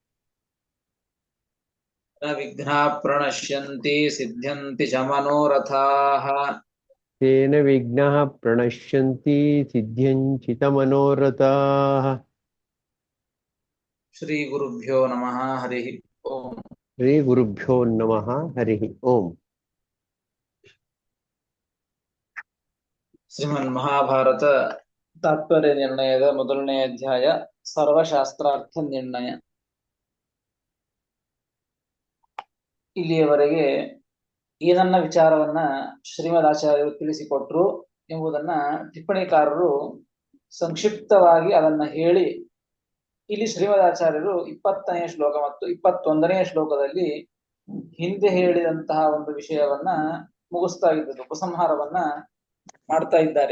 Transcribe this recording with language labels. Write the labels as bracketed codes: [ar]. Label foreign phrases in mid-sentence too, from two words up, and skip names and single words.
[sa] न विघ्नाः प्रणश्यन्ति सिद्ध्यन्ति च मनोरथाः। तेन विघ्नाः प्रणश्यन्ति सिद्ध्यञ्चितमनोरथाः। श्रीगुरुभ्यो नमः। हरिः ओम्। श्रीगुरुभ्यो नमः। हरिः ओम्। [kn] ಶ್ರೀಮನ್ಮಹಾಭಾರತ ತಾತ್ಪರ್ಯ ನಿರ್ಣಯದ ಮೊದಲನೇ ಅಧ್ಯಾಯ ಸರ್ವಶಾಸ್ತ್ರಾರ್ಥ ನಿರ್ಣಯ. ಇಲ್ಲಿಯವರೆಗೆ ಏನನ್ನ ವಿಚಾರವನ್ನ ಶ್ರೀಮದ್ ಆಚಾರ್ಯರು ತಿಳಿಸಿಕೊಟ್ರು ಎಂಬುದನ್ನ ಟಿಪ್ಪಣಿಕಾರರು ಸಂಕ್ಷಿಪ್ತವಾಗಿ ಅದನ್ನ ಹೇಳಿ ಇಲ್ಲಿ ಶ್ರೀಮದ್ ಆಚಾರ್ಯರು 20ನೇ ಶ್ಲೋಕ ಮತ್ತು 21ನೇ ಶ್ಲೋಕದಲ್ಲಿ ಹಿಂದೆ ಹೇಳಿದಂತಹ ಒಂದು ವಿಷಯವನ್ನ ಮುಗಿಸ್ತಾ ಇದ್ದದ್ದು, ಉಪಸಂಹಾರವನ್ನ ಮಾಡ್ತಾ ಇದ್ದಾರೆ.